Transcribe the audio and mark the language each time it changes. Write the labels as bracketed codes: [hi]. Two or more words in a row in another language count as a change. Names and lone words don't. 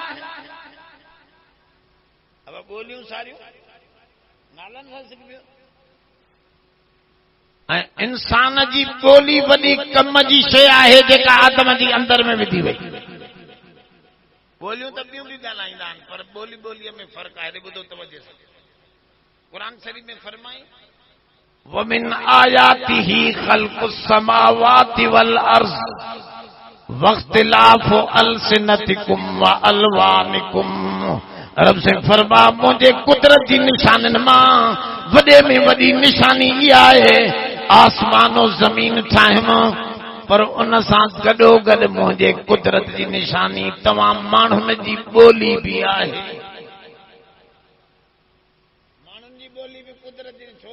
[sd] अब ॿोलियूं सारियूं नालनि सां सिखबियूं। ऐं इंसान जी ॿोली वॾी कम जी शइ आहे जेका आदम जी अंदर में विधी वई। ॿोलियूं त ॿियूं बि ॻाल्हाईंदा आहिनि, पर ॿोली ॿोलीअ में फ़र्क़ु आहे। ॿुधो तवजो सां, क़ुरान शरीफ़ में फरमाई [ar] ومن آياته خلق السماوات والأرض واختلاف ألسنتكم وألوانكم. [sd] रब से फरमा मुझे कुदरत जी निशाननि मां वॾे में वॾी निशानी इहा आहे, आसमानो ज़मीन ठाहियमि, पर उन सां गॾोगॾु मुंहिंजे कुदरत जी निशानी तमाम माण्हुनि जी ॿोली बि आहे। माण्हुनि जी ॿोली बि कुदरत जी छो?